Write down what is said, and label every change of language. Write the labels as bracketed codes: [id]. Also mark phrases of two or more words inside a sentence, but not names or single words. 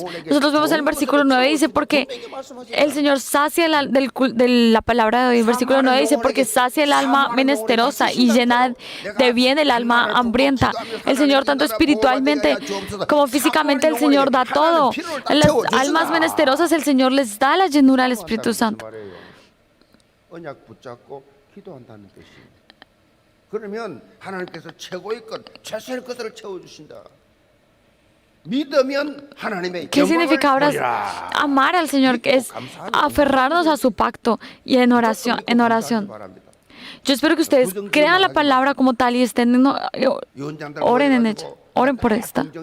[es] Nosotros vemos en el versículo 9, dice, porque el Señor sacia de la palabra de hoy. El versículo 9 dice, porque sacia el alma menesterosa y llena de bien el alma hambrienta. El Señor, tanto espiritualmente como físicamente, el Señor da todo. En las almas menesterosas, el Señor les da la llenura del Espíritu Santo. [ko] 그러면 하나님께서 최고의 것, 최선의 것을 채워주신다. [es] ¿Qué significa ahora amar al Señor? Que es aferrarnos a su pacto y en oración. Yo espero que ustedes crean la palabra como tal y oren en ella. Oren por esta.